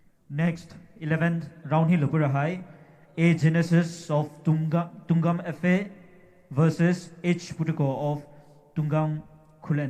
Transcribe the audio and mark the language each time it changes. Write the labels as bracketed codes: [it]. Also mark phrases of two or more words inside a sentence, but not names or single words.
[lus] Next, 11th round hi lopura hai. A Genesis of Tungam FA versus H Putiko of Tungam Kulen.